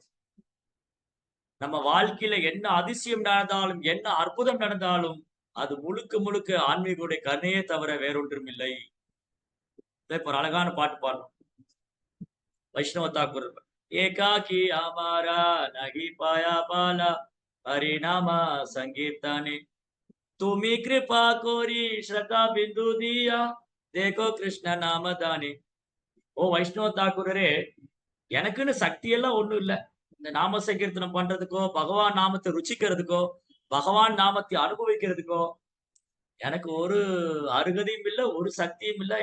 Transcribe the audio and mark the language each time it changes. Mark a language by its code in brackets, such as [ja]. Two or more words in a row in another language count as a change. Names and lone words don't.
[ta] நம்ம வாழ்க்கையில என்ன அதிசயம் நடந்தாலும், என்ன அற்புதம் நடந்தாலும், அது முழுக்க முழுக்க ஆன்மீகனுடைய கருணையே தவிர வேறொன்றும் இல்லை. இப்ப ஒரு அழகான பாட்டு பாடணும். [bn] বৈষ্ণব ঠাকুর, একাকী আমার নাহি পায় বল হরিনাম সংকীর্তনে তুমি কৃপা করি শ্রদ্ধা বিন্দু দিয়া দেখো কৃষ্ণ নামধানে. [ta] ஓ வைஷ்ணவ தாக்கூரரே, எனக்குன்னு சக்தி எல்லாம் ஒண்ணும் இல்ல. இந்த நாம சங்கீர்த்தனம் பண்றதுக்கோ, பகவான் நாமத்தை ருச்சிக்கிறதுக்கோ, பகவான் நாமத்தை அனுபவிக்கிறதுக்கோ, எனக்கு ஒரு அருகதையும் இல்ல, ஒரு சக்தியும் இல்ல.